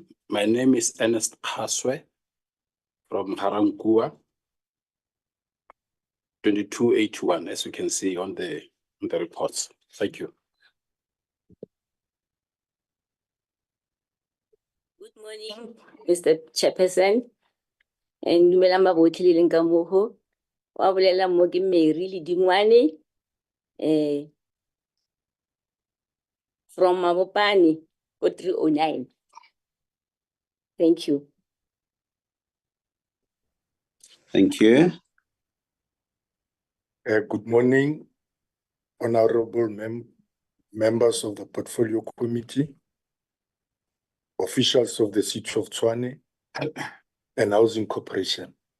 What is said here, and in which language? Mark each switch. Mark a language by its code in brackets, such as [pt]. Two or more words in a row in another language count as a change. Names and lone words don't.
[en] My name is Ernest Tshwane from Ga-Rankuwa, 2281, as you can see on the reports. Thank you. Good morning, Mr. Chairperson, and [tn] Dumelang botlhe le leng ka mo ho. Wa bolela mo ke Mary Dingwane from Mabopane, 309. [en] Thank you. Thank you. Good morning, honorable members of the Portfolio Committee, officials of the City of Tshwane, and Housing Corporation.